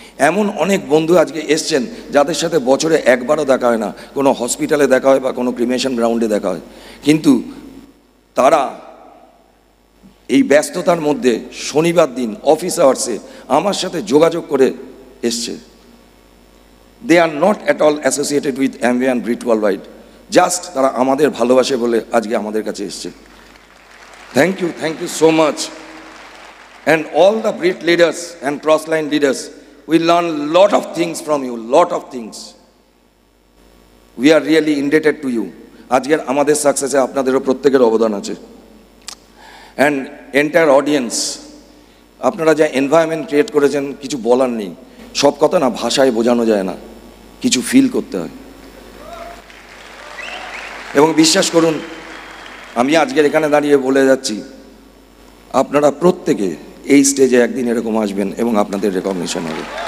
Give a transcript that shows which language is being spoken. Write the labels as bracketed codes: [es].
[bn] এমন অনেক বন্ধু আজকে এসছেন যাদের সাথে বছরে একবারও দেখা হয় না, কোনো হসপিটালে দেখা হয় বা কোনো ক্রিমেশন গ্রাউন্ডে দেখা হয়, কিন্তু তারা এই ব্যস্ততার মধ্যে শনিবার দিন অফিস আওয়ার্সে আমার সাথে যোগাযোগ করে এসছে। [en] they are not at all associated with Amway and Britt worldwide, just [bn] তারা আমাদের ভালোবাসে বলে আজকে আমাদের কাছে এসছে। [en] Thank you so much. And all the Grit leaders and Crossline leaders, we learn lot of things from you, lot of things. We are really indebted to you. [bn] আজকের আমাদের সাকসেসে আপনাদেরও প্রত্যেকের অবদান আছে। [en] And entire audience, [bn] আপনারা যা environment create করেছেন কিছু বলার নেই। সব কথা না ভাষায় বোঝানো যায় না, কিছু ফিল করতে হয়। এবং বিশ্বাস করুন, আমি আজকের এখানে দাঁড়িয়ে বলে যাচ্ছি, আপনারা প্রত্যেকে এই স্টেজে একদিন এরকম আসবেন এবং আপনাদের রেকগনিশন হবে।